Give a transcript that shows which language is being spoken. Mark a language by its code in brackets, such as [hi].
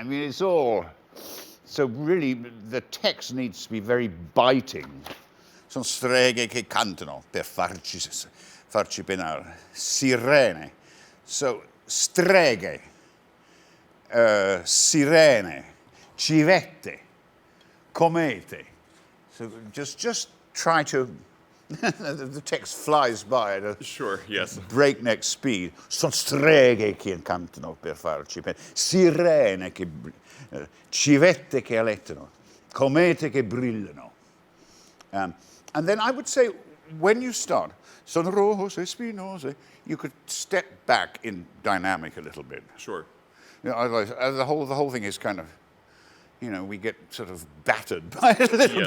[en] I mean, it's all, so really the text needs to be very biting. [it] Sono streghe che cantano per farci penare. Sirene. So streghe, sirene, civette, comete. [en] So just try to, the text flies by at a Sure, yes. breakneck speed. [it] Sono streghe che cantano per farci penare. Sirene che, civette che alettano, comete che brillano. [en] And then I would say, when you start, [it] sono rose spinose, [en] you could step back in dynamic a little bit. Sure. You know, otherwise, the whole thing is kind of, you know, we get sort of battered by it a little